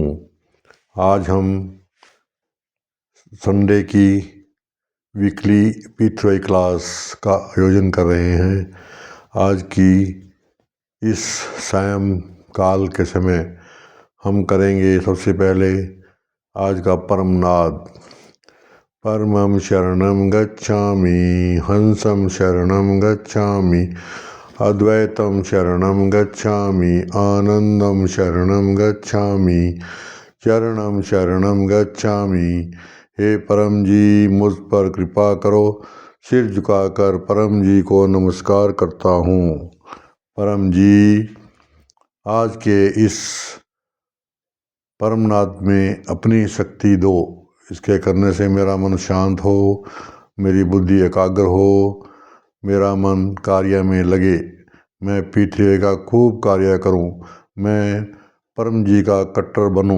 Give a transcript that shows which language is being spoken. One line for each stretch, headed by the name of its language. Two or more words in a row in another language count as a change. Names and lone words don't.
Hindi: आज हम संडे की वीकली पितृ क्लास का आयोजन कर रहे हैं। आज की इस सायं काल के समय हम करेंगे सबसे पहले आज का परम नाद।
Sanskrit: परमं शरणं गच्छामि, हंसं शरणं गच्छामि, अद्वैतं शरणं गच्छामि, आनंदं शरणं गच्छामि, चरणं शरणं गच्छामि।
Hindi: हे परम जी, मुझ पर कृपा करो। सिर झुकाकर परम जी को नमस्कार करता हूँ। परम जी, आज के इस परमनाद में अपनी शक्ति दो। इसके करने से मेरा मन शांत हो, मेरी बुद्धि एकाग्र हो, मेरा मन कार्य में लगे, मैं पितृ का खूब कार्य करूं, मैं परम जी का कट्टर बनूं।